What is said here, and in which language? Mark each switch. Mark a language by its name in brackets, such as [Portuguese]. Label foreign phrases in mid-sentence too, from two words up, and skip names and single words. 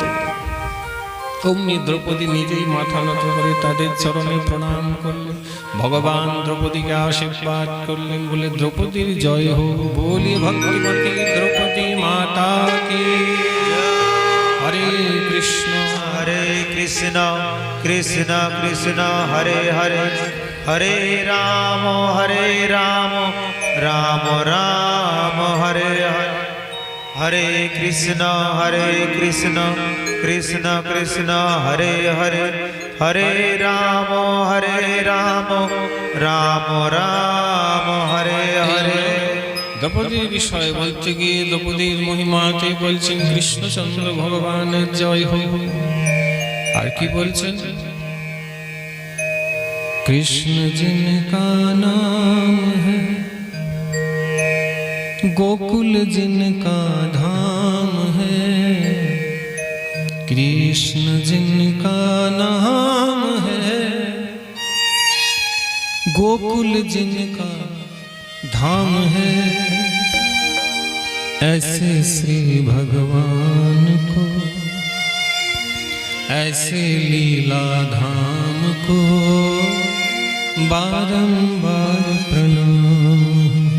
[Bangla] অমনি দ্রৌপদী নিজেই মাথা নত করে তাদের চরণে প্রণাম করলেন, ভগবান দ্রৌপদীকে আশীর্বাদ করলেন, বলে দ্রৌপদীর জয় হোক। বলিয়ে ভক্তিমতী দ্রৌপদী মাতা কি। হরে কৃষ্ণ কৃষ্ণ কৃষ্ণ কৃষ্ণ হরে হরে, हरे राम राम राम हरे हरे हरे कृष्ण कृष्ण कृष्ण हरे हरे हरे राम राम राम हरे हरे দ্রৌপদীর বিষয় বলতে গিয়ে দ্রৌপদীর মহিমাতে বলছেন কৃষ্ণচন্দ্র ভগবানের জয় হোক। আর কি বলছেন? [Hindi] कृष्ण जिनका नाम है, गोकुल जिनका धाम है, कृष्ण जिनका नाम है, गोकुल जिनका धाम है, ऐसे श्री भगवान को, ऐसे लीला धाम को बारंबार प्रणाम।